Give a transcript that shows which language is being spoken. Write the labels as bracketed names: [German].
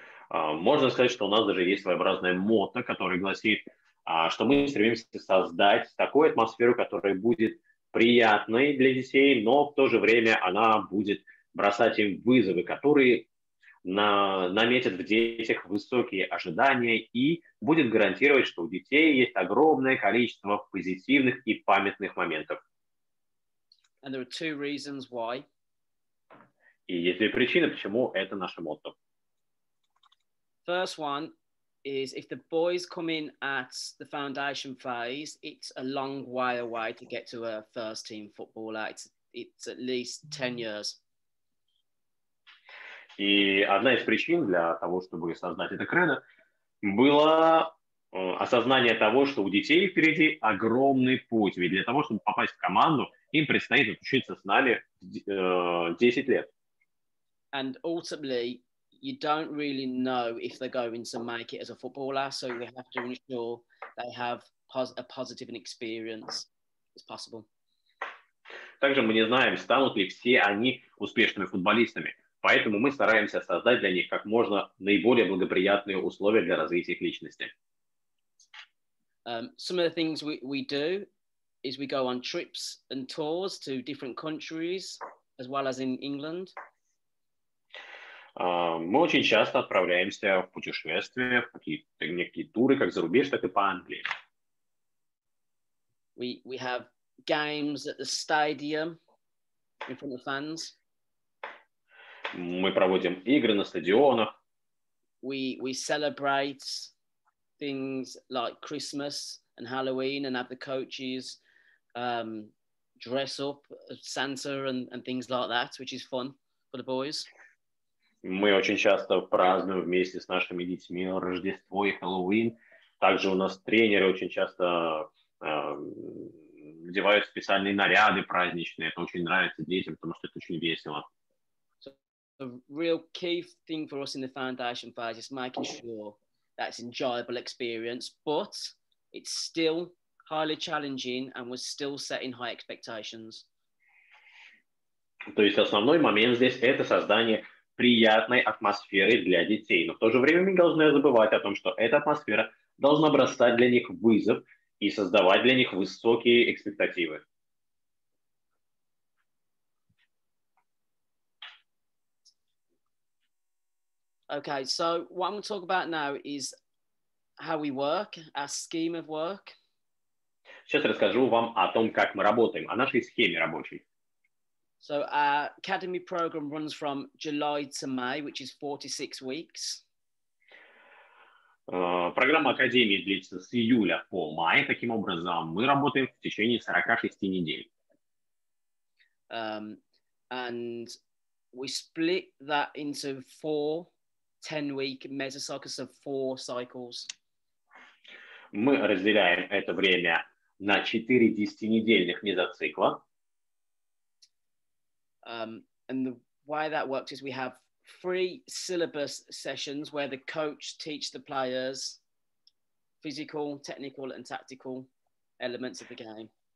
[Russian] Можно сказать, что у нас даже есть своеобразное мотто, которое гласит, что мы стремимся создать такую атмосферу, которая будет приятной для детей, но в то же время она будет бросать им вызовы, которые наметят в детях высокие ожидания и будет гарантировать, что у детей есть огромное количество позитивных и памятных моментов. [English] And there are two reasons why. [Russian] И есть две причины, почему это наше мотто. [English] First one is if the boys come in at the foundation phase, it's a long way away to get to a first team footballer. It's at least 10 years. [Russian] И одна из причин для того, чтобы создать это кредо, было осознание того, что у детей впереди огромный путь. Ведь для того, чтобы попасть в команду, им предстоит учиться с нами 10 лет. [English] And ultimately, you don't really know if they're going to make it as a footballer, so we have to ensure they have a positive experience as possible. [Russian] Также мы не знаем, станут ли все они успешными футболистами. Поэтому мы стараемся создать для них как можно наиболее благоприятные условия для развития их личности. [English] Some of the things we do is we go on trips and tours to different countries, as well as in England. [Russian] Мы очень часто отправляемся в путешествия, в некие туры, как за рубеж, так и по Англии. [English] We have games at the stadium in front of fans. [Russian] Мы проводим игры на стадионах. [English] We celebrate things like Christmas and Halloween and have the coaches dress up as Santa and things like that, which is fun for the boys. [Russian] Мы очень часто празднуем вместе с нашими детьми Рождество и Хэллоуин. Также у нас тренеры очень часто надевают специальные наряды праздничные. Это очень нравится детям, потому что это очень весело. [English] The real key thing for us in the foundation phase is making sure that's an enjoyable experience, but it's still highly challenging and we're still setting high expectations. [Russian] То есть основной момент здесь – это создание приятной атмосферы для детей. Но в то же время мы не должны забывать о том, что эта атмосфера должна бросать для них вызов и создавать для них высокие экспектативы. [English] Okay, so what I'm going to talk about now is how we work, our scheme of work. [Russian] Сейчас расскажу вам о том, как мы работаем, о нашей схеме рабочей. [English] So our academy program runs from July to May, which is 46 weeks. [Russian] Программа академии длится с июля по май. Таким образом, мы работаем в течение 46 недель. [English] And we split that into 4 10-week mesocycles of 4 cycles. [Russian] Мы разделяем это время на 4 10-недельных мезоцикла. [English] And the way that works is we have 3 syllabus sessions where the coach teach the players physical, technical, and tactical elements of the game.